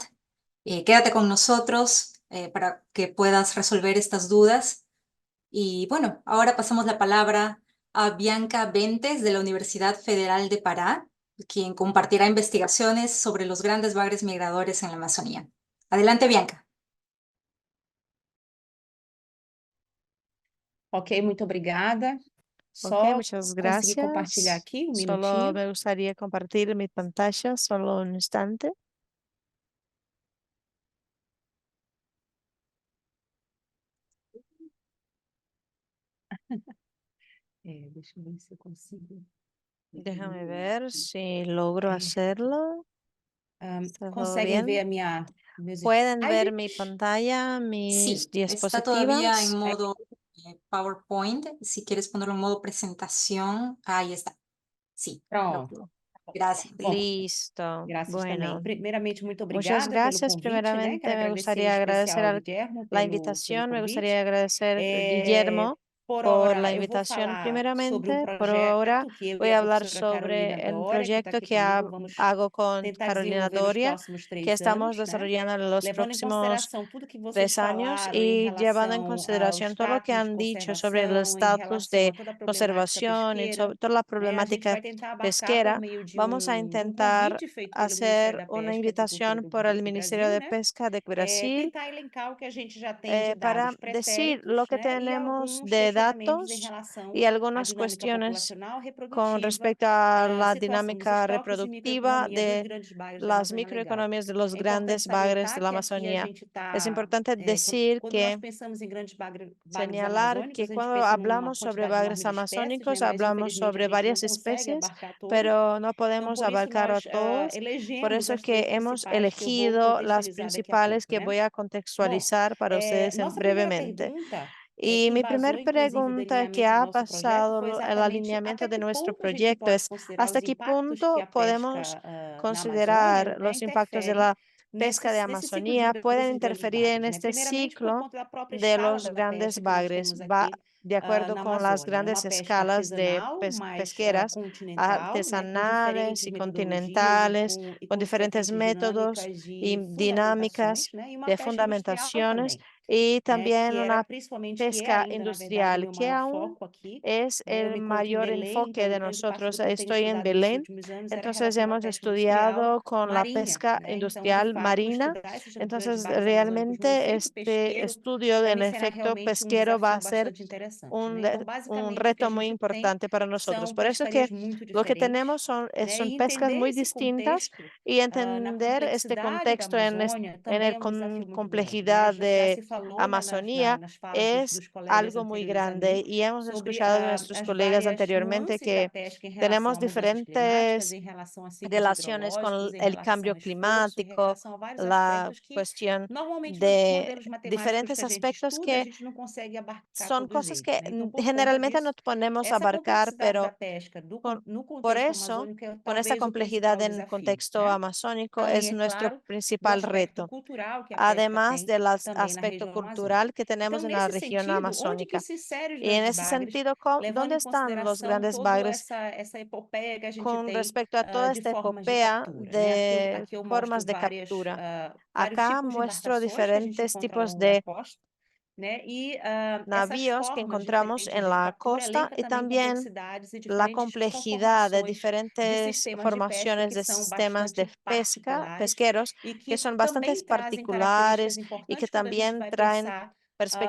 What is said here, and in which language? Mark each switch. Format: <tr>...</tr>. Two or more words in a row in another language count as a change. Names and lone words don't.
<es>Quédate con nosotros para que puedas resolver estas dudas. Y bueno, ahora pasamos la palabra a Bianca Bentes de la Universidad Federal de Pará, quien compartirá investigaciones sobre los grandes bagres migradores en la Amazonía. Adelante, Bianca.</es> <pt>Ok, muito obrigada. Ok, Só</pt> <es>muchas</es> <pt>conseguir compartilhar</pt> <es>gracias.</es> <pt>aqui um</pt> <es>Solo</es> <pt>minutinho.</pt> <es>me gustaría compartir mi pantalla, solo un instante.</es> <pt>Deixa eu ver se eu consigo.</pt> <es>Déjame ver si logro hacerlo. ¿Está todo</es> <pt>Conseguem ver</pt> <es>bien?</es> <pt>meus</pt> <es>¿Pueden ver</es> <pt>slides?</pt> <es>mi pantalla, mis Sí, está todavía en diapositivas? modo PowerPoint. Si quieres ponerlo en modo presentación, ahí está. Sí,</es> <pt>Pronto.</pt> <es>gracias.</es> <pt>Bom,</pt> <es>Listo.</es> <pt>graças também.</pt> <es>Bueno,</es> <pt>Primeiramente, muito</pt> <es>muchas</es> <pt>obrigada pelo</pt> <es>gracias.</es> <pt>convite, né? Quero</pt> <es>Primeramente, me</es> <pt>agradecer em</pt> <es>gustaría agradecer</es> <pt>especial ao Guilhermo</pt> <es>la</es> <pt>pelo</pt> <es>invitación. Me</es> <pt>convite.</pt> <es>gustaría agradecer a</es> <pt>É,</pt> <es>Guillermo</es> <pt>por</pt> <es>por la</es> <pt>hora, eu vou</pt> <es>invitación</es> <pt>falar sobre um</pt> <es>primeramente. Por ahora</es> <pt>projeto que eu</pt> <es>voy</es> <pt>e</pt> <es>a</es> <pt>a</pt> <es>hablar</es> <pt>professora</pt> <es>sobre</es> <pt>Carolina</pt> <es>el</es> <pt>Dória, que está</pt> <es>proyecto</es> <pt>aqui</pt> <es>que</es> <pt>comigo, vamos</pt> <es>hago con</es> <pt>tentar</pt> <es>Carolina</es> <pt>desenvolver nos</pt> <es>Doria,</es> <pt>próximos</pt> <es>que</es> <pt>3</pt> <es>estamos</es> <pt>anos, né?</pt> <es>desarrollando en los</es> <pt>Levando em</pt> <es>próximos</es> <pt>consideração tudo que vocês</pt> <es>3 años</es> <pt>falaram em</pt> <es>y llevando en</es> <pt>relação ao</pt> <es>consideración todo lo que</es> <pt>status de</pt> <es>han dicho sobre el</es> <pt>conservação, em</pt> <es>estatus</es> <pt>relação</pt> <es>de</es> <pt>a toda a problemática</pt> <es>conservación y</es> <pt>pesqueira,</pt> <es>sobre toda la</es> <pt>né? A gente</pt> <es>problemática</es> <pt>vai tentar abarcar por</pt> <es>pesquera.</es> <pt>meio</pt> <es>Vamos a</es> <pt>de um</pt> <es>intentar</es> <pt>convite feito pelo Ministério</pt> <es>hacer</es> <pt>da</pt> <es>una</es> <pt>Pesca e Aquicultura</pt> <es>invitación por el</es> <pt>do</pt> <es>Ministerio</es> <pt>Brasil,</pt> <es>de</es> <pt>né?</pt> <es>Pesca de Brasil</es> <pt>Tentar elencar o que a gente já tem de</pt> <es>para</es> <pt>dados</pt> <es>decir lo</es> <pt>pretéritos,</pt> <es>que</es> <pt>né? E</pt> <es>tenemos</es> <pt>alguns</pt> <es>de</es> <pt>questionamentos em</pt> <es>datos</es> <pt>relação</pt> <es>y</es> <pt>à</pt> <es>algunas</es> <pt>dinâmica</pt> <es>cuestiones</es> <pt>populacional</pt> <es>con</es> <pt>reprodutiva,</pt> <es>respecto a la</es> <pt>situação dos</pt> <es>dinámica</es> <pt>estoques e</pt> <es>reproductiva</es> <pt>microeconomia dos</pt> <es>de</es> <pt>grandes bagres da</pt> <es>las</es> <pt>Amazônia Legal.</pt> <es>microeconomías de los</es> <pt>É importante</pt> <es>grandes bagres de</es> <pt>salientar</pt> <es>la</es> <pt>que aqui a</pt> <es>Amazonía.</es> <pt>gente</pt> <es>Es</es> <pt>está,</pt> <es>importante decir</es> <pt>quando nós</pt> <es>que</es> <pt>pensamos em grandes bagres</pt> <es>señalar que</es> <pt>amazônicos, a gente</pt> <es>cuando</es> <pt>pensa numa</pt> <es>hablamos sobre</es> <pt>quantidade enorme</pt> <es>bagres</es> <pt>de espécies, né?</pt> <es>amazónicos,</es> <pt>Mas</pt> <es>hablamos</es> <pt>infelizmente a</pt> <es>sobre</es> <pt>gente não</pt> <es>varias</es> <pt>consegue</pt> <es>especies,</es> <pt>abarcar todos.</pt> <es>pero no</es> <pt>Então,</pt> <es>podemos</es> <pt>por isso,</pt> <es>abarcar a</es> <pt>nós</pt> <es>todos. Por</es> <pt>elegemos</pt> <es>eso es</es> <pt>as três</pt> <es>que hemos</es> <pt>principais que eu vou</pt> <es>elegido las</es> <pt>contextualizar daqui a</pt> <es>principales</es> <pt>pouco,</pt> <es>que</es> <pt>né?</pt> <es>voy a</es> <pt>Bom,</pt> <es>contextualizar para ustedes</es> <pt>nossa primeira</pt> <es>brevemente.</es> <pt>pergunta,</pt> <es>Y</es> <pt>que</pt> <es>mi primer</es> <pt>embasou inclusive o</pt> <es>pregunta que</es> <pt>delineamento do</pt> <es>ha</es> <pt>nosso projeto,</pt> <es>pasado</es> <pt>foi</pt> <es>el</es> <pt>exatamente</pt> <es>alineamiento</es> <pt>até</pt> <es>de</es> <pt>que</pt> <es>nuestro</es> <pt>ponto a gente</pt> <es>proyecto</es> <pt>pode</pt> <es>es</es> <pt>considerar</pt> <es>hasta</es> <pt>os</pt> <es>qué</es> <pt>impactos que</pt> <es>punto</es> <pt>a</pt> <es>podemos</es> <pt>pesca na Amazônia,</pt> <es>considerar</es> <pt>né,</pt> <es>los impactos de</es> <pt>interfere</pt> <es>la pesca de</es> <pt>nesse ciclo de</pt> <es>Amazonía,</es> <pt>vida</pt> <es>pueden</es> <pt>desses grandes</pt> <es>interferir en</es> <pt>bagres, né?</pt> <es>este</es> <pt>Primeiramente por</pt> <es>ciclo</es> <pt>conta da própria</pt> <es>de</es> <pt>escala</pt> <es>los</es> <pt>da</pt> <es>grandes</es> <pt>pesca que nós</pt> <es>bagres.</es> <pt>temos</pt> <es>Va</es> <pt>aqui</pt> <es>de acuerdo</es> <pt>na</pt> <es>con las</es> <pt>Amazônia. É uma</pt> <es>grandes</es> <pt>pesca</pt> <es>escalas de</es> <pt>artesanal, mais</pt> <es>pesqueras</es> <pt>continental, né, com</pt> <es>artesanales</es> <pt>diferentes</pt> <es>y</es> <pt>metodologias</pt> <es>continentales,</es> <pt>e</pt> <es>con</es> <pt>com</pt> <es>diferentes</es> <pt>diferentes</pt> <es>métodos</es> <pt>dinâmicas</pt> <es>y</es> <pt>de</pt> <es>dinámicas</es> <pt>fundamentações, né? E uma</pt> <es>de</es> <pt>pesca industrial</pt> <es>fundamentaciones</es> <pt>também,</pt> <es>y</es> <pt>né?</pt> <es>también</es> <pt>Que era</pt> <es>una</es> <pt>principalmente, que é</pt> <es>pesca</es> <pt>ainda, na verdade, o</pt> <es>industrial,</es> <pt>meu</pt> <es>que</es> <pt>maior</pt> <es>aún</es> <pt>foco aqui,</pt> <es>es</es> <pt>né? Eu</pt> <es>el</es> <pt>me encontro em</pt> <es>mayor</es> <pt>Belém,</pt> <es>enfoque</es> <pt>então</pt> <es>de</es> <pt>grande parte do</pt> <es>nosotros.</es> <pt>que eu tenho</pt> <es>Estoy en</es> <pt>estudado nesses</pt> <es>Belén,</es> <pt>últimos anos era</pt> <es>entonces</es> <pt>relacionado à</pt> <es>hemos</es> <pt>pesca industrial</pt> <es>estudiado con la</es> <pt>marinha,</pt> <es>pesca</es> <pt>né? Então, de</pt> <es>industrial</es> <pt>fato,</pt> <es>marina.</es> <pt>estudar esses grandes</pt> <es>Entonces,</es> <pt>bagres amazônicos no</pt> <es>realmente</es> <pt>efeito</pt> <es>este</es> <pt>pesqueiro,</pt> <es>estudio</es> <pt>para</pt> <es>del</es> <pt>mim será</pt> <es>efecto</es> <pt>realmente um</pt> <es>pesquero va</es> <pt>desafio</pt> <es>a ser</es> <pt>bastante interessante, né? Então,</pt> <es>un</es> <pt>basicamente, o que a</pt> <es>reto muy</es> <pt>gente tem</pt> <es>importante para nosotros.</es> <pt>são</pt> <es>Por eso que</es> <pt>pescarias muito</pt> <es>lo que</es> <pt>diferentes,</pt> <es>tenemos</es> <pt>né?</pt> <es>son</es> <pt>E</pt> <es>pescas</es> <pt>entender</pt> <es>muy</es> <pt>esse</pt> <es>distintas</es> <pt>contexto</pt> <es>y</es> <pt>na</pt> <es>entender este</es> <pt>complexidade da</pt> <es>contexto</es> <pt>Amazônia</pt> <es>en</es> <pt>também</pt> <es>el</es> <pt>é um desafio muito grande, né?</pt> <es>complejidad</es> <pt>Já</pt> <es>de</es> <pt>se falou, né,</pt> <es>Amazonía</es> <pt>nas falas</pt> <es>es</es> <pt>dos colegas</pt> <es>algo muy</es> <pt>anteriores a</pt> <es>grande</es> <pt>mim</pt> <es>y hemos</es> <pt>sobre</pt> <es>escuchado de nuestros</es> <pt>as</pt> <es>colegas</es> <pt>várias</pt> <es>anteriormente</es> <pt>nuances da</pt> <es>que</es> <pt>pesca em relação</pt> <es>tenemos</es> <pt>a mudanças climáticas,</pt> <es>diferentes</es> <pt>em relação a ciclos</pt> <es>relaciones</es> <pt>hidrológicos,</pt> <es>con</es> <pt>em</pt> <es>el</es> <pt>relação</pt> <es>cambio</es> <pt>a esforço, em</pt> <es>climático,</es> <pt>relação a vários</pt> <es>la</es> <pt>aspectos que</pt> <es>cuestión</es> <pt>normalmente nos</pt> <es>de</es> <pt>modelos matemáticos que</pt> <es>diferentes</es> <pt>a gente</pt> <es>aspectos</es> <pt>estuda, a</pt> <es>que</es> <pt>gente não consegue abarcar</pt> <es>son</es> <pt>todos</pt> <es>cosas</es> <pt>eles,</pt> <es>que</es> <pt>né? Então, por conta</pt> <es>generalmente no</es> <pt>disso,</pt> <es>podemos</es> <pt>essa</pt> <es>abarcar,</es> <pt>complexidade da</pt> <es>pero</es> <pt>pesca no</pt> <es>por</es> <pt>contexto</pt> <es>eso,</es> <pt>amazônico é</pt> <es>con esta</es> <pt>talvez o</pt> <es>complejidad</es> <pt>principal</pt> <es>en</es> <pt>desafio,</pt> <es>contexto</es> <pt>né?</pt> <es>amazónico,</es> <pt>Além,</pt> <es>es</es> <pt>é</pt> <es>nuestro</es> <pt>claro, do</pt> <es>principal</es> <pt>aspecto</pt> <es>reto,</es> <pt>cultural que a pesca</pt> <es>además</es> <pt>tem</pt> <es>del</es> <pt>também na</pt> <es>aspecto</es> <pt>região amazônica.</pt> <es>cultural que tenemos</es> <pt>Então,</pt> <es>en la</es> <pt>nesse</pt> <es>región</es> <pt>sentido, onde que</pt> <es>amazónica.</es> <pt>se insere os</pt> <es>Y en</es> <pt>grandes</pt> <es>ese</es> <pt>bagres,</pt> <es>sentido,</es> <pt>levando</pt> <es>¿dónde</es> <pt>em</pt> <es>están los</es> <pt>consideração</pt> <es>grandes</es> <pt>toda</pt> <es>bagres</es> <pt>essa epopeia que a gente</pt> <es>con</es> <pt>tem</pt> <es>respecto a toda</es> <pt>de</pt> <es>esta</es> <pt>formas de</pt> <es>epopea</es> <pt>captura, né?</pt> <es>de</es> <pt>Aqui eu mostro</pt> <es>formas de captura?</es> <pt>vários</pt> <es>Acá</es> <pt>tipos de</pt> <es>muestro</es> <pt>embarcações que a gente</pt> <es>diferentes</es> <pt>encontra ao</pt> <es>tipos</es> <pt>longo da</pt> <es>de</es> <pt>costa, né? E essas</pt> <es>navíos que</es> <pt>formas</pt> <es>encontramos</es> <pt>diferentes</pt> <es>en</es> <pt>de</pt> <es>la</es> <pt>captura</pt> <es>costa</es> <pt>elenca</pt> <es>y</es> <pt>também</pt> <es>también</es> <pt>complexidades e</pt> <es>la</es> <pt>diferentes</pt> <es>complejidad de</es> <pt>conformações de</pt> <es>diferentes</es> <pt>sistemas de pesca</pt> <es>formaciones</es> <pt>que</pt> <es>de</es> <pt>são</pt> <es>sistemas de</es> <pt>bastante</pt> <es>pesca,</es> <pt>particulares</pt> <es>pesqueros,</es> <pt>e</pt> <es>que</es> <pt>que</pt> <es>son bastante</es> <pt>também trazem características</pt> <es>particulares y que</es> <pt>importantes quando a gente</pt> <es>también</es> <pt>vai</pt> <es>traen</es> <pt>pensar</pt>